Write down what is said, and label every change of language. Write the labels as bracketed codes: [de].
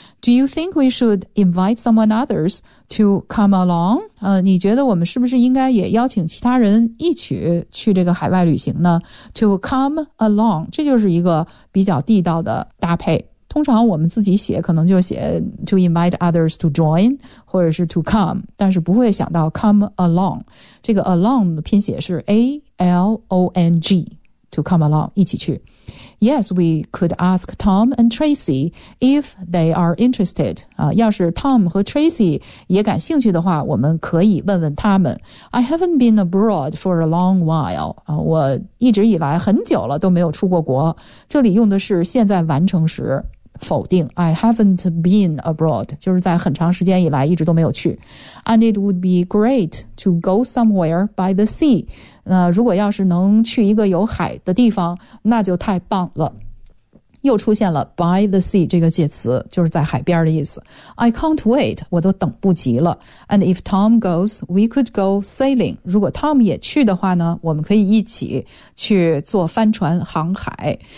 [en] Do you think we should invite someone others to come along？ [zh] 你觉得我们是不是应该也邀请其他人一起去这个海外旅行呢？ To come along，这就是一个比较地道的搭配。通常我们自己写可能就写 to invite others to join 或者是 to come，但是不会想到 come along。这个 along 的拼写是 A-L-O-N-G， to come along，一起去。 [en] Yes, we could ask Tom and Tracy if they are interested. [zh] 要是 Tom 和 Tracy 也感兴趣的话，我们可以问问他们。 [en] I haven't been abroad for a long while. [zh] 我一直以来很久了都没有出过国。这里用的是现在完成时否定。 I haven't been abroad，就是在很长时间以来一直都没有去。 [en] And it would be great to go somewhere by the sea。 [zh] 如果要是能去一个有海的地方，那就太棒了。又出现了 by the sea 这个介词，就是在海边的意思。 [en] I can't wait，我都等不及了。 And if Tom goes, we could go sailing。 [zh] 如果 Tom 也去的话呢，我们可以一起去坐帆船航海。